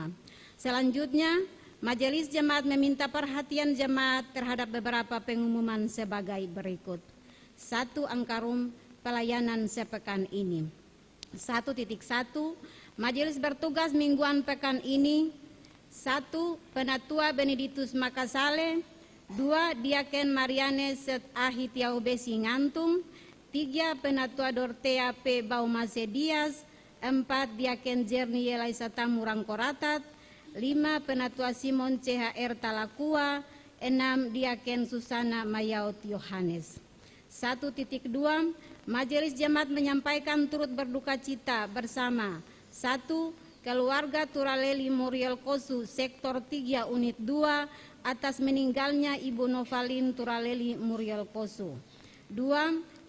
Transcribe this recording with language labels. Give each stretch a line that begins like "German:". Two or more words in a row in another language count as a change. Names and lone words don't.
Indonesian: Selanjutnya, Majelis Jemaat meminta perhatian jemaat terhadap beberapa pengumuman sebagai berikut. 1. Angkarum pelayanan sepekan ini. 1.1 Majelis bertugas mingguan pekan ini. 1. Penatua Benedictus Makasale. 2. Diaken Mariane Set Ahitiau Besi Ngantung. 3. Penatua Dortea P. Baumase Dias. 4. Diaken Jerni Yelaisa Tamurang Koratat. 5. Penatua Simon CHR Talakua. 6. Diaken Susana Mayaut Yohanes. 1.2 Majelis Jemaat menyampaikan turut berduka cita bersama 1. Keluarga Turaleli Muriel Kosu Sektor 3 Unit 2 atas meninggalnya Ibu Novalin Turaleli Muriel Kosu. 2.